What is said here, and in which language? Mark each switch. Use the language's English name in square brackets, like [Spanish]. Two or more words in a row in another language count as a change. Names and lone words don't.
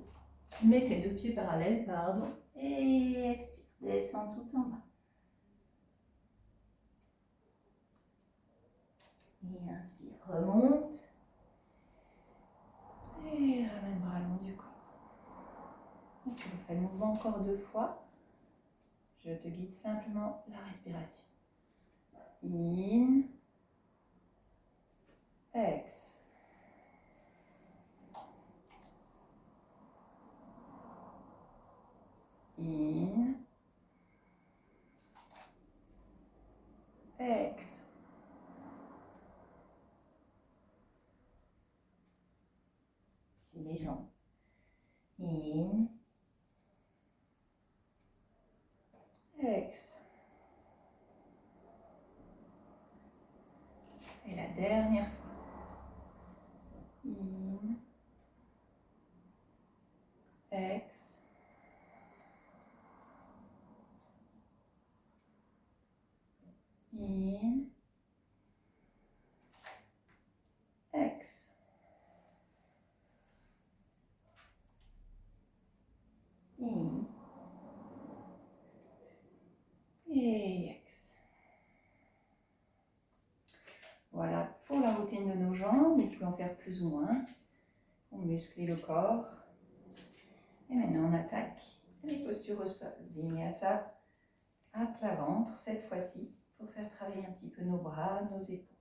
[French] Mets tes deux pieds parallèles, Et expire, descends tout en bas. Et inspire, remonte. Et ramène bras long du corps. Et tu refais le mouvement encore 2 fois. Je te guide simplement la respiration. In. Ex. In. Ex. Les jambes. In. Ex. Et la dernière fois. In. Ex. In. Ex. In. Et ex. Voilà pour la routine de nos jambes. Vous pouvez en faire plus ou moins pour muscler le corps. Et maintenant on attaque les postures au sol. Vinyasa à plat ventre cette fois-ci pour faire travailler un petit peu nos bras, nos épaules.